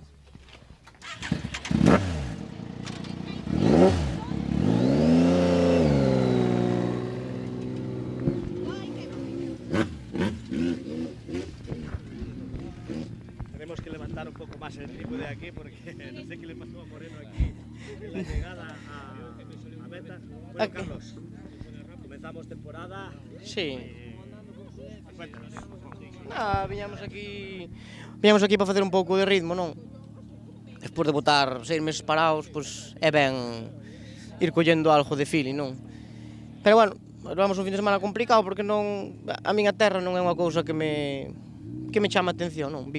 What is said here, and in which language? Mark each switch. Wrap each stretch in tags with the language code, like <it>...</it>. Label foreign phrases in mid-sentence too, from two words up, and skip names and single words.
<es>Tenemos que levantar un poco más el trípode aquí porque no sé qué le pasó a Moreno aquí en la llegada a meta. Bueno, Carlos, comenzamos temporada. Sí. Cuéntanos. Nada,</es> <gl>viñamos aquí para facer un pouco de ritmo, non? Despois de botar 6 meses parados, pois é ben ir collendo algo de feeling, non?</gl> <es>Pero bueno,</es> <gl>levamos un fin de semana complicado porque non, a miña terra non é unha cousa que me chama a atención, non?</gl>